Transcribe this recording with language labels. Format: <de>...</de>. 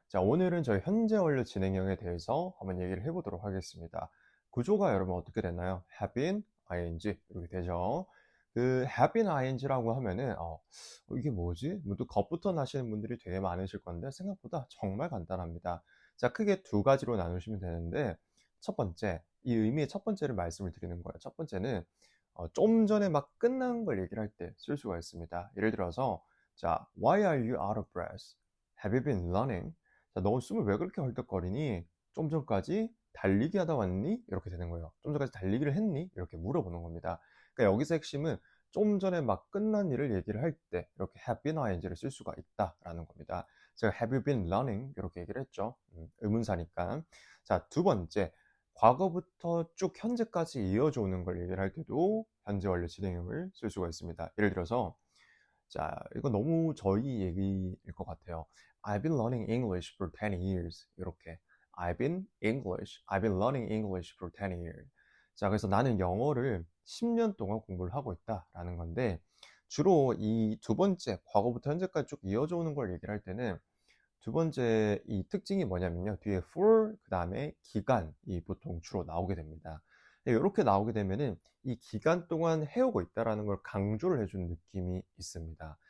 <ko>자, 오늘은 저희 현재 완료 진행형에 대해서 한번 얘기를 해보도록 하겠습니다. 구조가 여러분 어떻게 됐나요? have been, ing 이렇게 되죠. 그 have been ing라고 하면은 이게 뭐지? 또 겁부터 나시는 분들이 되게 많으실 건데 생각보다 정말 간단합니다. 자, 크게 두 가지로 나누시면 되는데 첫 번째, 이 의미의 첫 번째를 말씀을 드리는 거예요. 첫 번째는 좀 전에 막 끝난 걸 얘기를 할 때 쓸 수가 있습니다. 예를 들어서 자,</ko> <en>why are you out of breath? Have you been running?</en> <ko>자, 너 숨을 왜 그렇게 헐떡거리니? 좀 전까지 달리기 하다 왔니? 이렇게 되는 거예요. 좀 전까지 달리기를 했니? 이렇게 물어보는 겁니다. 그러니까 여기서 핵심은 좀 전에 막 끝난 일을 얘기를 할 때 이렇게 have been ing를 쓸 수가 있다라는 겁니다. 제가</ko> <en>have you been running</en> <ko>이렇게 얘기를 했죠. 의문사니까. 자, 두 번째, 과거부터 쭉 현재까지 이어져 오는 걸 얘기를 할 때도 현재 완료 진행형을 쓸 수가 있습니다. 예를 들어서 자, 이거 너무 저희 얘기일 것 같아요.</ko> <en>I've been learning English for 10 years.</en> <ko>이렇게.</ko> <en>I've been learning English for 10 years.</en> <ko>자, 그래서 나는 영어를 10년 동안 공부를 하고 있다라는 건데, 주로 이 두 번째, 과거부터 현재까지 쭉 이어져 오는 걸 얘기를 할 때는 두 번째 이 특징이 뭐냐면요. 뒤에 for, 그 다음에 기간이 보통 주로 나오게 됩니다. 이렇게 나오게 되면은 이 기간 동안 해오고 있다라는 걸 강조를 해주는 느낌이 있습니다.</ko>